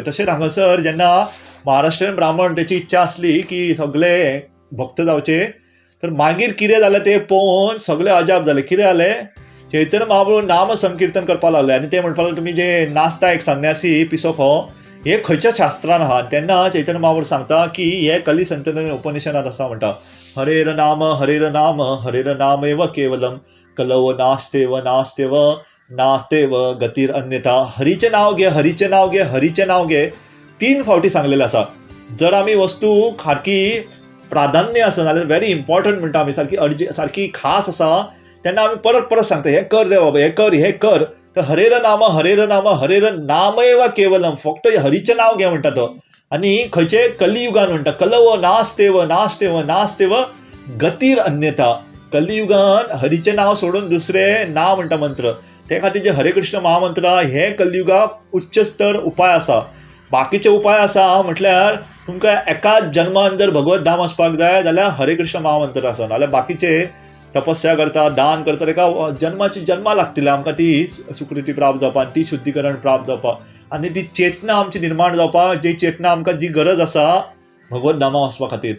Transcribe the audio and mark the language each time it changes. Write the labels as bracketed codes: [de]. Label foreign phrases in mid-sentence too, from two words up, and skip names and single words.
[kok] तशेंच हांगासर जेन्ना महाराष्ट्रीयन ब्राह्मण तेची इच्छा आसली की सगळे भक्त जावचे तर मागीर कितें जालें ते पळोवन सगळे अजाप जाले. कितें जालें चैतन्य महाप्रभू नाम संकीर्तन करपाक लागले आनी ते म्हणपाक लागले तुमी जे नाचता एक संन्यासी पिसोफो हे खंयच्या शास्त्रान आहा. तेन्ना चैतन्य महाप्रभू सांगता की हे कली संतन उपनिषदांत आसा म्हणटा [sa] हरेर नाम एव केवलम कलव नास्तेव नास्तेव नास्तेव गतीर अन्यथा. [kok] हरीचे नाव घे हरीचे नाव घे हरीचे नाव घे 3 फावटी सांगलेले आसा. जर आमी वस्तू खारकी प्राधान्य आसा जाल्यार [en] very important [kok] म्हणटा आमी सारकी खास आसा तेन्ना आमी परत सांगता हे कर रे बाबा हे कर. तर [sa] हरेर नाम एव केवलम [kok] फक्त हरीचें नाव घे म्हणटा तो. आणि खंयचे कलियुगान म्हणटा [sa] कलव नास्तेव नास्तेव नास्तेव गतीर अन्यथा. [kok] कलियुगान हरीचे नाव सोडून दुसरे नाव म्हणटा मंत्र, ते खातीर जे हरे कृष्ण महामंत्र हे कलियुगाक उच्च स्तर उपाय आसा. बाकीचे उपाय आसा म्हटल्यार तुमकां एकाच जन्मान जर भगवत धाम वचपाक जाय जाल्यार हरे कृष्ण महामंत्र आसा. नाल्यार बाकीचे तपस्या करता दान करता ताका जन्माची जन्मा लागतली आमकां ती सुकृती प्राप्त जावपाक, ती शुद्धीकरण प्राप्त जावपाक आनी ती चेतना आमची निर्माण जावपाक, जी चेतना आमकां जी गरज आसा भगवत धामा वचपा खातीर.